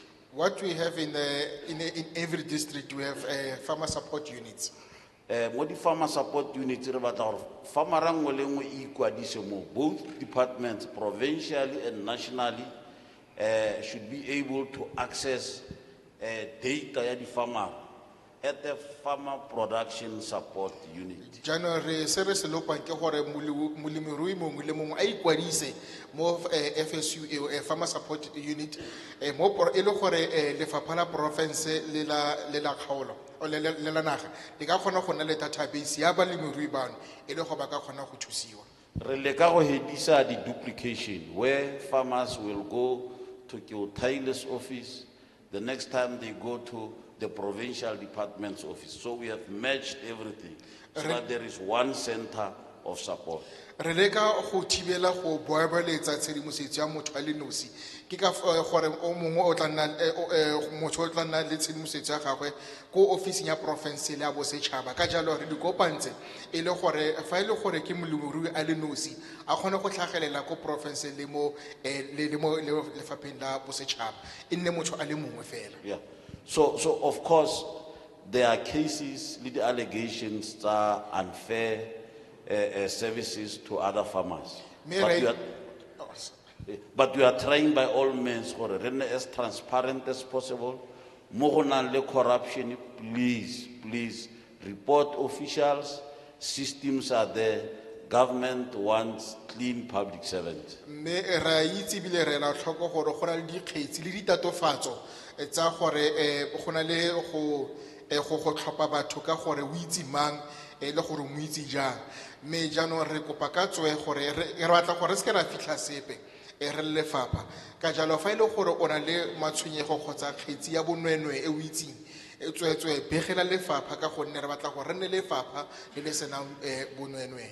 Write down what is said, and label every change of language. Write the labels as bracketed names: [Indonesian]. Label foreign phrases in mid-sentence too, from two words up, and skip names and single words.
[English] What we have in every district, we have farmer support units. [Tswana] Mo di [English] farmer support units [Tswana] re batla gore farmer nngwe le nngwe e ikwadise mo [English] both departments provincially and nationally should be able to access data [Tswana] ya di [English] farmer at the farmer production support unit. [Tswana] January se re se lokwang ke gore molemirui mongwe le mongwe a ikwadise mo FSU [English] farmer support unit [Tswana] mo e le gore lefapha la province le la kgaolo o le la naga le ka kgona go nna le database ya balemirui bano e le go ba ka kgona go thusiwa. Re leka go hedisa di [English] duplication where farmers will go to Keotaile's office the next time they go to the provincial department's office. So we have merged everything so that there is one center of support. [Tswana] Re leka go thibela go boebeletsa tshedimosetso ya motho a le nosi ke ka gore o mongwe o tla nna motho o tla nna le tshedimosetso ya gagwe ko office ya province le ya bosetšhaba ka jalo re di kopantse e le gore fa ile gore ke molemirui a le nosi a kgone go tlhagelela ko province le mo lefapheng la bosetšhaba e nne motho a le mongwe fela. [English] Yeah. So of course there are cases with the allegations that unfair services to other farmers. But we are trying by all means for as transparent as possible. More than the corruption, please report officials. Systems are there. Government wants clean public servants. [Tswana] Me ra itse bile re la tlhoko gore go na le dikgetsi le ditatofatso tsa gore go na le go tlhopha batho ka gore o itse mang le gore mo itse jang me jaanong re kopa ka tswe gore re batla gore se ke ra fitlha sepe re lefapha ka jalo fa ile gore o na le matshwenyego kgotsa kgetsi ya bonwenwe e o itseng tswetswe begela lefapha ka gonne re batla gore re nne lefapha le le senang bonwenwe.